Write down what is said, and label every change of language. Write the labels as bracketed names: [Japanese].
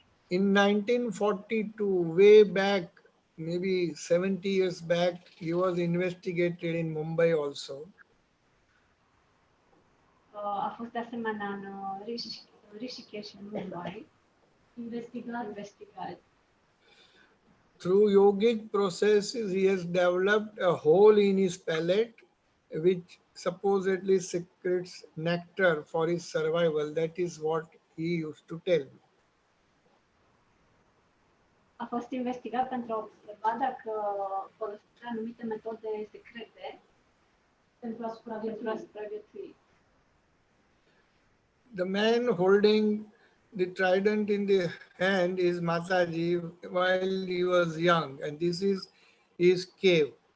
[English] In 1942, way back, maybe 70 years back, he was investigated in Mumbai also. [Romanian] A fost de asemenea în Rishikesh, în Mumbai, investigat. [English] Through yogic processes, he has developed a hole in his palate which supposedly secretes nectar for his survival. That is what he used to tell me. [Romanian] A fost investigat pentru a observa dacă folosea anumite metode secrete pentru a supraviețui. [English] The man holding the trident in the hand is Mataji while he was young, and this is his cave.